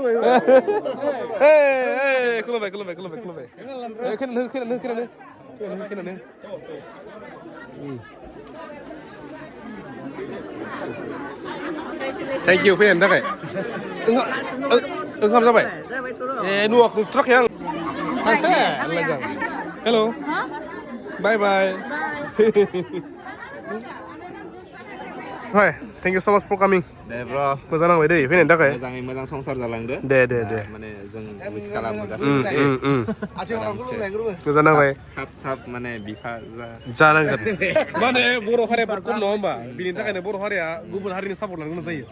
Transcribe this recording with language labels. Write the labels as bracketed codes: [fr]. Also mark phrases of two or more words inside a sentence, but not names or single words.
[brx] खुलुमबाय [en] thank you [brx] फैनायनि थाखाय ओंखाम जाबाय नुथाराखै आं [en] hello bye Hi, thank you so much for coming. [brx] दे ब्र' मोजां नांबाय दै फैनायनि थाखाय मोजाङै मोजां संसार जालांदो दे माने जों उइस खालामो गासैबो मोजां नांबाय थाब माने बिफा जानांगोन माने बर' हारिया बहुत खम नङा होमबा बिनि थाखायनो बर' हारिया गुबुन हारिनि सापर्ट लानो गोनां जायो